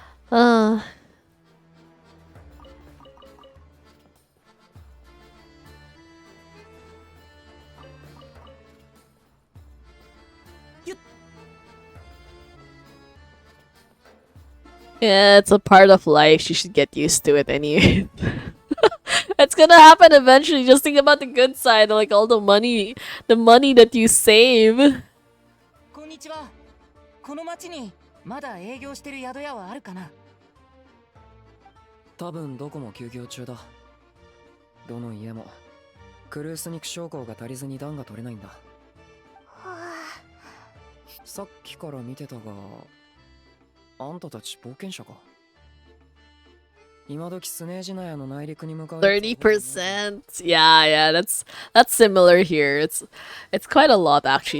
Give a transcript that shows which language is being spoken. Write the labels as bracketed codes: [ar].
[en] Uh, yeah, it's a part of life. You should get used to it anyway. It's gonna happen eventually. Just think about the good side, like all the money that you save. [ja] こんにちは。この町にまだ営業してる宿屋はあるかな？多分どこも休業中だ。どの家もクルース肉将校が足りずに暖が取れないんだ。さっきから見てたが、あんたたち冒険者か？今時スネージナヤの内陸に向かう。 [en] 30%. Yeah, that's similar here. It's quite a lot actually.